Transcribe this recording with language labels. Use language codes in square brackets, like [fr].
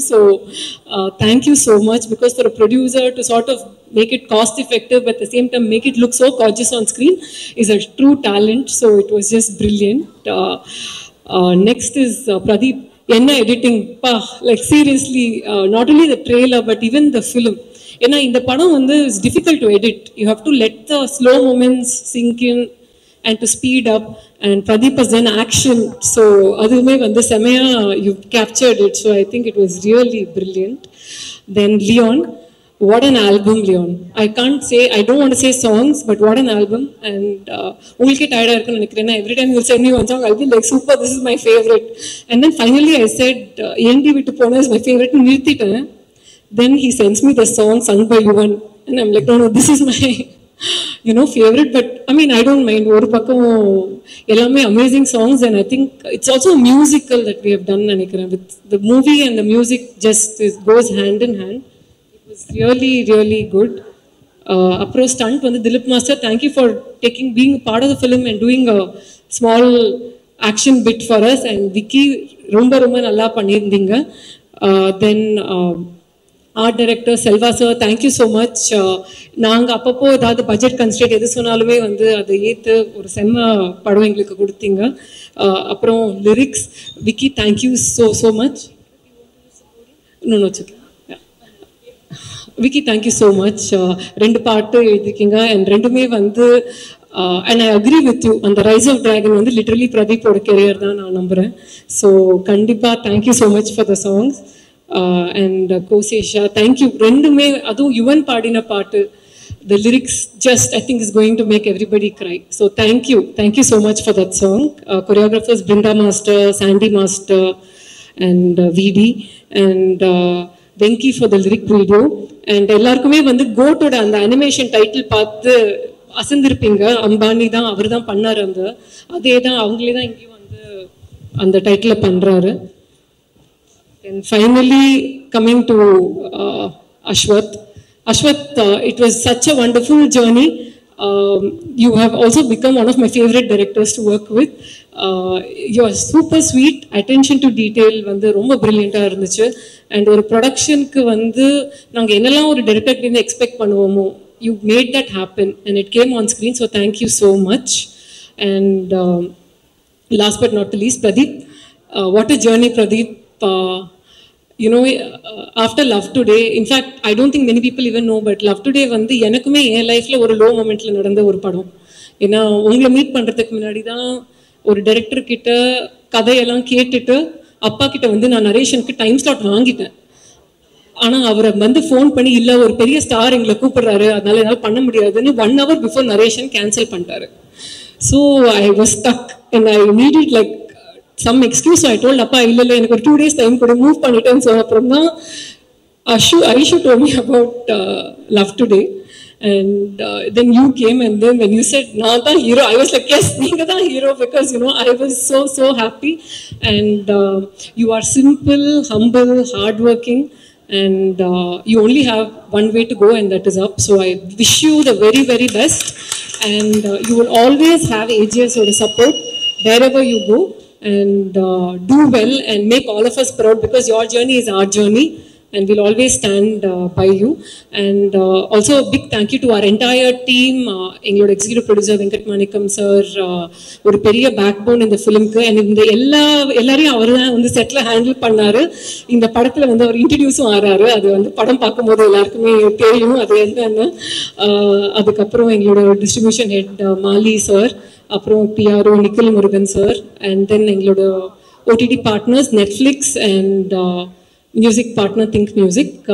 [en] So thank you so much, because for a producer to sort of make it cost effective but at the same time make it look so gorgeous on screen is a true talent. So it was just brilliant. Next is Pradeep. Enna editing, like seriously, not only the trailer but even the film. [ta] ஏன்னா இந்த படம் வந்து [en] is difficult to edit. You have to let the slow moments sink in and to speed up. And Pradeep has done action, so [ta] adume vandu semaya [en] you captured it. So I think it was really brilliant. Then Leon, what an album, Leon. I can't say, I don't want to say songs, but what an album. And [ta] ungalke tired irukku nenikrena, [en] every time you send me one song I'll be like super, this is my favorite. And then finally I said Endi Vittu Pona is my favorite nu nirthiten. Then he sends me the song sung by Yuvan and I'm like, no, this is my favorite. But I mean, I don't mind. [ta] Oru pakkam ellame [en] amazing songs, and I think it's also a musical that we have done nenikiren. With the movie and the music just goes hand in hand. It was really good. Apro stunt vandu Dilip Master, thank you for being a part of the film and doing a small action bit for us. [ta] And Vicky romba nalla pannirundinga. [en] Then art director Selva sir, thank you so much. [ta] நாங்கள் அப்பப்போ ஏதாவது budget constraint எது சொன்னாலுமே வந்து அதை ஏற்று ஒரு செம்ம படம் எங்களுக்கு கொடுத்தீங்க. [en] அப்புறம் lyrics Vicky, thank you so much. [ta] இன்னொன்று வச்சுக்கேன் [en] Vicky, thank you so much. [ta] 2 பாட்டு எழுதிருக்கீங்க [en] and [ta] ரெண்டுமே வந்து [en] And I agree with you. [ta] அந்த ரைஸ் ஆஃப் டிராகன் வந்து லிட்டரலி பிரதீப்போட கெரியர் தான் நான் நம்புகிறேன். ஸோ கண்டிப்பாக [en] Thank you so much for the songs. And Kosesha, thank you. [ta] ரெண்டுமே அதுவும் யுவன் பாடின பாட்டு, [en] the lyrics just I think is going to make everybody cry. So thank you so much for that song. Choreographers Brinda Master, Sandy Master and VD and Venki for the lyric video. [ta] And எல்லாருக்குமே வந்து கோட்டோட அந்த animation title பார்த்து அசந்திருப்பீங்க. அம்பானி தான், அவர் தான் பண்ணார். அந்த அதே தான் அவங்களே தான் இங்கேயும் அந்த டைட்டில் பண்ணுறாரு. [en] And finally, coming to Ashwath. Ashwath, it was such a wonderful journey. You have also become one of my favorite directors to work with. You are super sweet. Attention to detail வந்து [ta] ரொம்ப brilliant-ஆ இருந்துச்சு. And ஒரு ப்ரொடக்ஷனுக்கு வந்து நாங்கள் என்னெல்லாம் ஒரு டைரக்டர்லேருந்து expect பண்ணுவோமோ, [en] you made that happen and it came on screen. So thank you so much. And last but not the least, Pradeep. What a journey, Pradeep. You know, after Love Today, in fact, I don't think many people even know, but Love Today [ta] வந்து எனக்குமே என் லைஃப்ல ஒரு low மொமெண்ட்ல நடந்த ஒரு படம். ஏன்னா உங்களை meet பண்றதுக்கு முன்னாடி தான் ஒரு டைரக்டர் கிட்ட கதையெல்லாம் கேட்டுட்டு அப்பா கிட்ட வந்து நான் நரேஷனுக்கு டைம் ஸ்லாட் வாங்கிட்டேன். ஆனால் அவரை வந்து ஃபோன் பண்ணி இல்லை ஒரு பெரிய ஸ்டார் எங்களை கூப்பிடுறாரு, அதனால என்னால் பண்ண முடியாதுன்னு 1 hour பிஃபோர் நரேஷன் கேன்சல் பண்ணிட்டாரு. [en] So I was stuck and I needed like some excuse. So I told Appa, [ta] இல்லை எனக்கு ஒரு 2 days டைம் கூட மூவ் பண்ணிட்டேன். [en] So அப்புறம் தான் Aishu told me about Love Today. And then you came, and then when you said [ta] நான் தான் hero, [en] I was like, yes, [ta] நீங்க தான் hero, [en] because you know I was so happy. And you are simple, humble, hardworking, and you only have one way to go, and that is up. So I wish you the very, very best, and you will always have AGS or support wherever you go. And do well and make all of us proud, because your journey is our journey and we'll always stand by you. And also a big thank you to our entire team. [ta] எங்களோட executive producer Venkat மாணிக்கம் sir ஒரு பெரிய back phone இந்த ஃபிலிம்க்கு. And இந்த எல்லாரையும் அவர் தான் வந்து settle handle பண்ணாரு. இந்த படத்தில் வந்து அவர் இன்ட்ரடியூஸும் ஆறாரு. அது வந்து படம் பார்க்கும்போது எல்லாருக்குமே தெரியும் அது என்னன்னு. அதுக்கப்புறம் எங்களோட டிஸ்ட்ரிபியூஷன் ஹெட் மாலி சார், அப்புறம் PRO Nikhil Murugan sir, and then எங்களோட OTT partners Netflix and music partner think music.